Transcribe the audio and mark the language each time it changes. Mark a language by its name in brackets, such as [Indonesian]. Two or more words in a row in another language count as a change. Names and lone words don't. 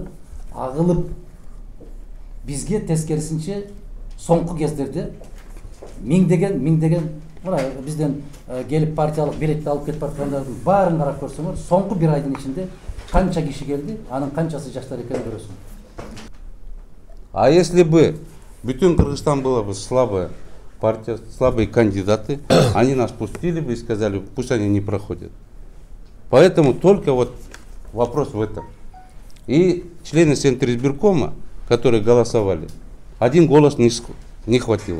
[Kyrgyz] Агылып бизге тескерисинче соңку кездерде миңдеген мына бизден келип партиялык билетти алып кетип аткандардын баарын карап көрсөңөр, соңку бир айдын ичинде канча киши келди, анын канчасы жаштар экенин көрөсүң. [Russian] А если бы бүтүн Кыргызстан была бы слабая партия, слабые кандидаты, они нас пустили бы и сказали, пусть они не проходят. Поэтому только вот вопрос в этом. И члены Центризбиркома, которые голосовали, один голос не хватило.